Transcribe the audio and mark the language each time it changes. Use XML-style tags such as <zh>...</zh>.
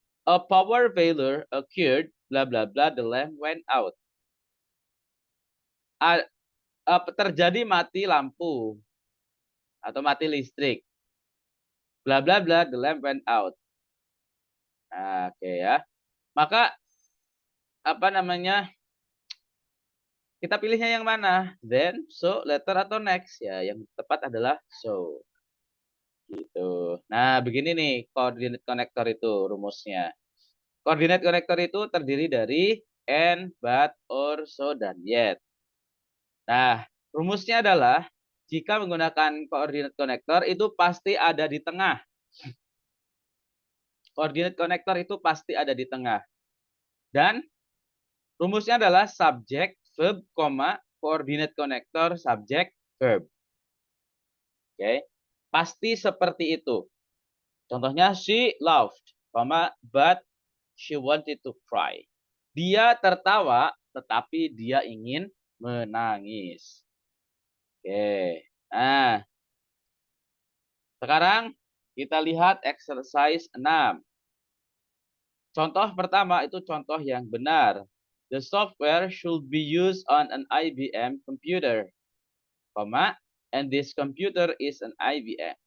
<en>A power failure occurred, bla bla bla, the lamp went out.</en> <id>Terjadi mati lampu atau mati listrik.</id> <en>Bla bla bla, the lamp went out.</en> <id>Nah, oke ya. Maka apa namanya? Kita pilihnya yang mana? Then, so, later atau next? Ya, yang tepat adalah so. Gitu. Nah, begini nih coordinate connector itu rumusnya. Coordinate connector itu terdiri dari and, but, or, so, dan yet. Nah, rumusnya adalah jika menggunakan coordinate connector itu pasti ada di tengah. Coordinate connector itu pasti ada di tengah. Dan rumusnya adalah subject, verb, coordinate connector, subject, verb. Oke. Pasti seperti itu. Contohnya</id> <en>she laughed, but she wanted to cry.</en> <id>Dia tertawa tetapi dia ingin menangis. Oke. Nah, sekarang kita lihat exercise 6. Contoh pertama itu contoh yang benar.</id> <en>The software should be used on an IBM computer, and this computer is an IBM.</en>